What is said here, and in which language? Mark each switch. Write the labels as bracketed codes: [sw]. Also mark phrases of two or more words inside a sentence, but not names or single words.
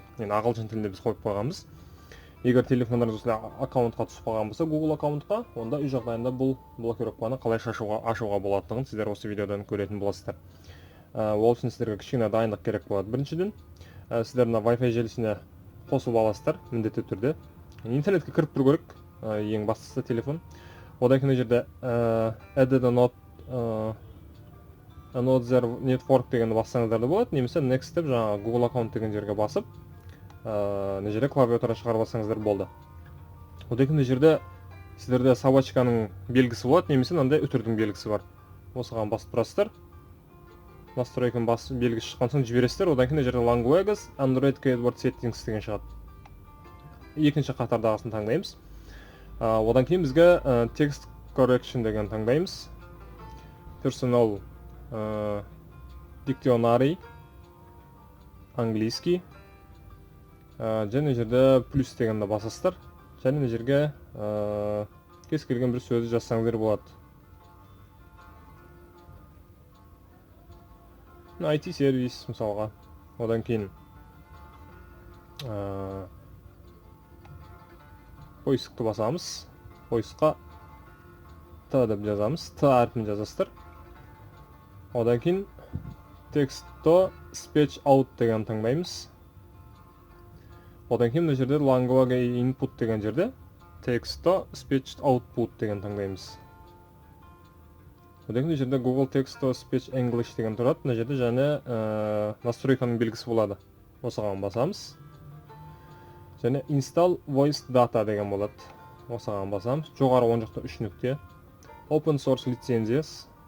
[kk] Енді ағылшын тілінде біз қойып қойғанбыз. Егер телефондарыңыз осылай аккаунтқа түсіп қалған болса, Google аккаунтқа, онда үй жағдайында бұл блокировканы қалай ашуға болатындығын сіздер осы видеодан көретін боласыздар. Ол үшін сіздерге кішкене дайындық керек болады. Біріншіден, сіздер мына Wi-Fi желісіне қосып аласыздар міндетті түрде. Интернетке кіріп тұру керек, ең бастысы телефон. Одан кейін жерде [en] add another network [kk] дегенді бассаңыздар да болады, немесе next деп жаңағы Google аккаунт деген жерге басып, мына жерде клавиатура шығарып алсаңыздар болды. Одан кейін жерде сіздерде собачканың белгісі болады, немесе мынандай үтірдің белгісі бар. Осыған басып тұрасыздар. Настройканың белгісі шыққан соң жібересіздер. Одан кейін жерде [en] languages, Android keyboard settings [kk] деген шығады. Екінші қатардағысын таңдаймыз. Одан кейін бізге [en] text correction [kk] деген таңдаймыз. [en] Personal dictionary английский. [kk] Және жерде плюс дегенді басасыздар. Және жерге кез келген бір сөзді жазсаңыздар болады. IT сервис мысалға. Одан кейін поискты басамыз. Поискқа Т деп жазамыз. Т әрпін жазасыздар. Одан кейін [en] text to speech out [kk] деген таңдаймыз. Одан кейін мына жерде [en] language input [kk] деген жерде [en] text to speech output [kk] деген таңдаймыз. Одан кейін жерде Google Text to Speech English деген тұрады. Мына жерде және настройканың белгісі болады. Осыған басамыз. Және [en] install voice data [kk] деген болады. Осыған басамыз. Жоғары оң жақта 3 нүкте. [en] Open source [kk] лицензиясы.